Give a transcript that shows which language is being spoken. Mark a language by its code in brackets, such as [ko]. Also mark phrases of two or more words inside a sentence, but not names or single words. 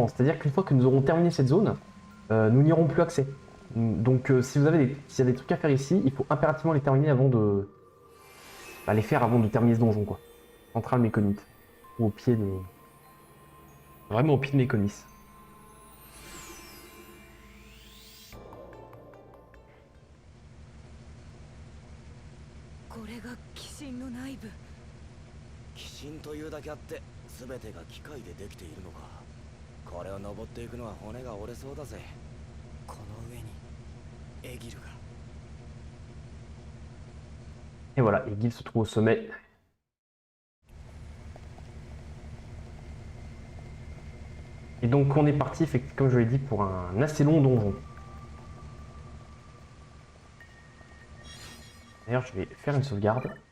[fr] C'est-à-dire qu'une fois que nous aurons terminé cette zone, nous n'y aurons plus accès. Donc, si vous avez s'il y a des trucs à faire ici, il faut impérativement les terminer avant de les faire avant de terminer ce donjon, quoi. Central Méconite, ou au pied de vraiment au pied de Méconis. [ja] これが鬼神の内部。鬼神というだけあって全てが機械でできているのか。これを登っていくのは骨が折れそうだぜ。この上にエギルが。 [fr] Et voilà, Egil se trouve au sommet. Et donc on est parti, comme je l'ai dit, pour un assez long donjon. D'ailleurs, je vais faire une sauvegarde.